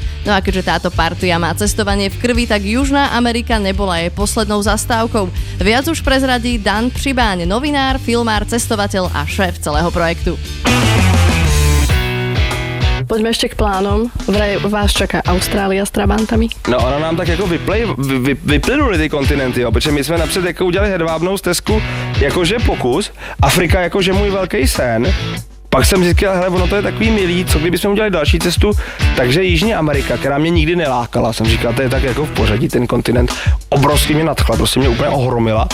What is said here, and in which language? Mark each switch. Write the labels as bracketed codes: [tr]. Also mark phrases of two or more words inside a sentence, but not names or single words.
[sk] No a keďže táto partia má cestovanie v krvi, tak Južná Amerika nebola jej poslednou zastávkou. Viac už prezradí Dan Přibáň, novinár, filmár, cestovateľ a šéf celého projektu. Poďme ešte k plánom. Vraj vás čaká Austrália s Trabantami. [cs] No ona nám tak jako vyplynuli ty kontinenty, jo, protože my jsme napřed jako udělali hedvábnou stezku, jakože pokus, Afrika jakože můj velký sen. Pak jsem říkal, hele, ono to je takový milý, co kdybychom udělali další cestu, takže Jižní Amerika, která mě nikdy nelákala, jsem říkal, to je tak jako v pořadí ten kontinent, obrovsky mě nadchla, prostě mě úplně ohromila.